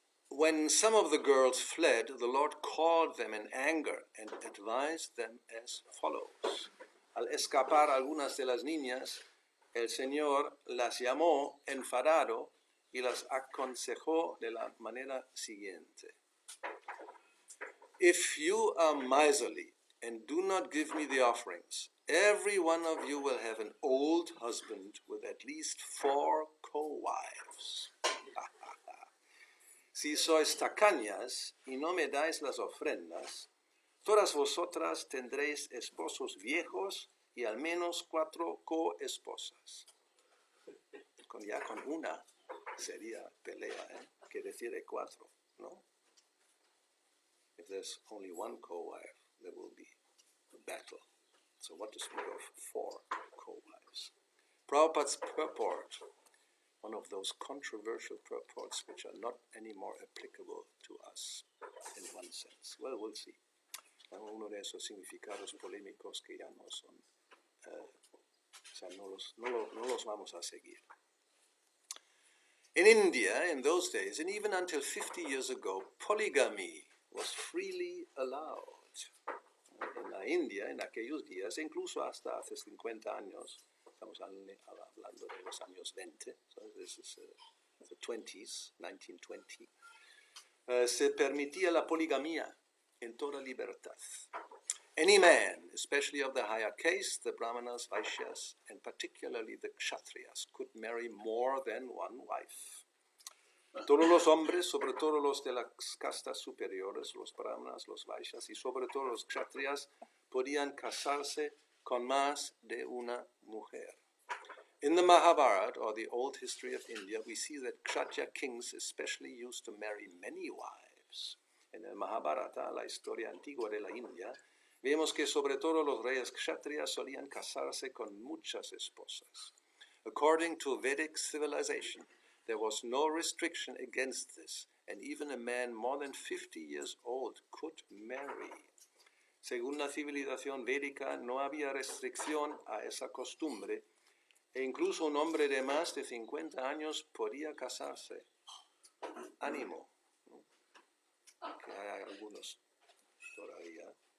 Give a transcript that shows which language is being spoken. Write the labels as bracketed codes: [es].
[en] When some of the girls fled, the Lord called them in anger and advised them as follows. [es] Al escapar algunas de las niñas, el Señor las llamó enfadado y las aconsejó de la manera siguiente. [en] If you are miserly and do not give me the offerings, every one of you will have an old husband with at least 4 co-wives. [es] Si sois tacañas y no me dais las ofrendas, todas vosotras tendréis esposos viejos y al menos 4 co-esposas. Con una sería pelea, que refiere 4, ¿no? [en] If there's only 1 co-wife, there will be a battle. So what to speak of 4 co-wives? Prabhupada's purport, one of those controversial purports which are not anymore applicable to us in one sense. Well, we'll see. [es] Uno de esos significados polémicos que ya no son, no los vamos a seguir. [en] In India, in those days, and even until 50 years ago, polygamy was freely allowed. [es] En la India, en aquellos días, incluso hasta hace 50 años, estamos hablando de los años 20, [en] so this is the 20s, [es] 1920, se permitía la poligamía en toda libertad. [en] Any man, especially of the higher caste, the Brahmanas, Vaishyas, and particularly the Kshatriyas, could marry more than 1 wife. [es] Todos los hombres, sobre todo los de las castas superiores, los Brahmanas, los Vaishyas, y sobre todo los Kshatriyas, podían casarse con más de una mujer. [en] In the Mahabharata, or the old history of India, we see that Kshatriya kings especially used to marry many wives. [es] En el Mahabharata, la historia antigua de la India, vemos que sobre todo los reyes Kshatriyas solían casarse con muchas esposas. [en] According to Vedic civilization, there was no restriction against this, and even a man more than 50 years old could marry. [es] Según la civilización védica, no había restricción a esa costumbre, e incluso un hombre de más de 50 años podía casarse. Ánimo, ¿no? Que hay algunos todavía.